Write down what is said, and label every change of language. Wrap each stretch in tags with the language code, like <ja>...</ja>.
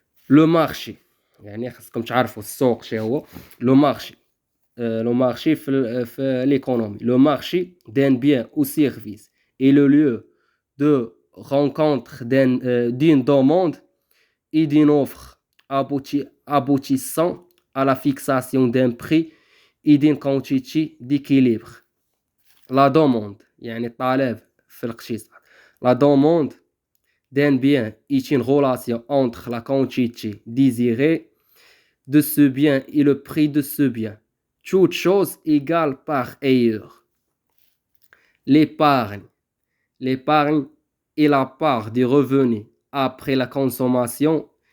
<ar>لو مارشي، يعني خاصكم تعرفوا السوق شنو هو لو مارشي. لو مارشي في ليكونومي.</ar> <fr>لو مارشي d'un bien ou service est le lieu de rencontre d'une demande et d'une offre aboutissant à la fixation d'un prix et d'une quantité d'équilibre.</fr> <ar>La demande يعني الطلب في الاقتصاد.</ar> <fr>La demande d'un bien est une relation entre la quantité désirée de ce bien et le prix de ce bien, toute chose égale par ailleurs. L'épargne est la part des revenus après la consommation.</fr>